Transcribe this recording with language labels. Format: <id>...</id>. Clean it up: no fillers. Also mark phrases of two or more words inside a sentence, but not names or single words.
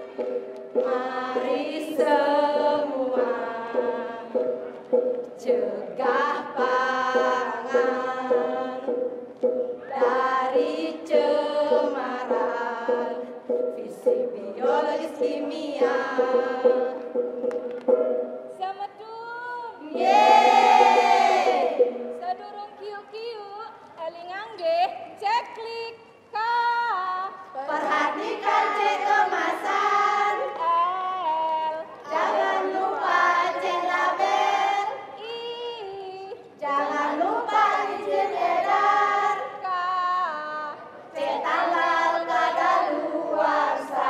<id>Mari semua cegah pangan dari cemaran fisik, biologis, kimia. Samadum. Yeay!</id> <ban>Sadurung kiu-kiu, elingangge, ceklik ka.</ban> <id>Perhatikan cek kemasan, L, jangan lupa cek label, I, jangan lupa izin edar, K, cek tanggal kadaluarsa.</id>